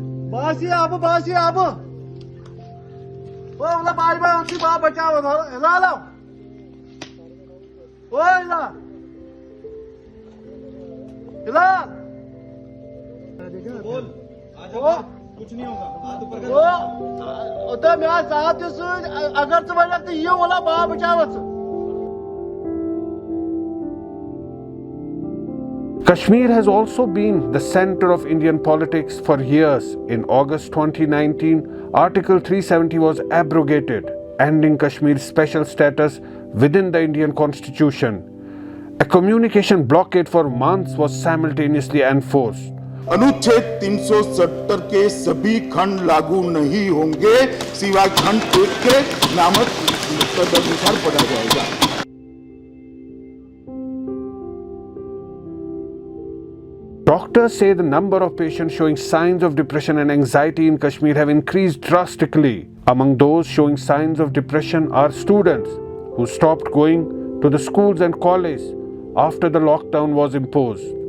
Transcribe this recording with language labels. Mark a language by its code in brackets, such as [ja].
[en] باسی آب باسی آب وہ مطلب باج باج اسی باپ بچاؤ ہلا لو وہ ہلا ہلا کچھ نہیں ہوگا وہ میرا ساتھ اگر تو بجا تو یہ والا باپ بچاؤ. Kashmir has also been the center of Indian politics for years. In August 2019, Article 370 was abrogated, ending Kashmir's special status within the Indian Constitution. A communication blockade for months was simultaneously enforced. [hi] अनुच्छेद 370 के सभी खंड लागू नहीं होंगे सिवाय खंड 1 के नामक तदनुसार पढ़ा जाएगा. [en] Doctors say the number of patients showing signs of depression and anxiety in Kashmir have increased drastically. Among those showing signs of depression are students who stopped going to the schools and colleges after the lockdown was imposed.